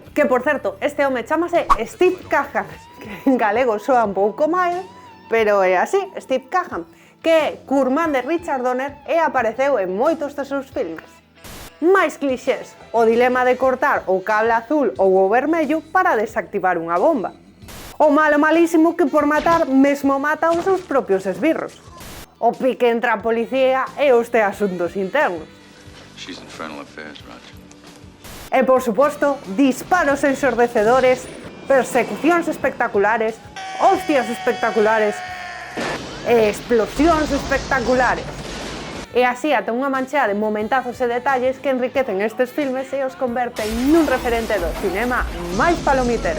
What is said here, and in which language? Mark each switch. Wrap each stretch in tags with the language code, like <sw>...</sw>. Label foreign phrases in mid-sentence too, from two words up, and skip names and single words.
<gl>Que, por certo, este home chamase Steve Coogan, que en galego soa un pouco mal, pero é así, Steve Coogan, que é curmán de Richard Donner e apareceu en moitos dos seus filmes. Máis clixés, o dilema de cortar o cable azul ou o vermello para desactivar unha bomba. O malo malísimo que por matar mesmo mata os seus propios esbirros. O pique entre a policía e os de asuntos internos.</gl> <en>She's infernal affairs, Roger.</en> <gl>E por suposto, disparos ensordecedores, persecucións espectaculares, hostias espectaculares e explosións espectaculares. E así ata unha manchea de momentazos e detalles que enriquecen estes filmes e os converten nun referente do cinema máis palomitero.</gl>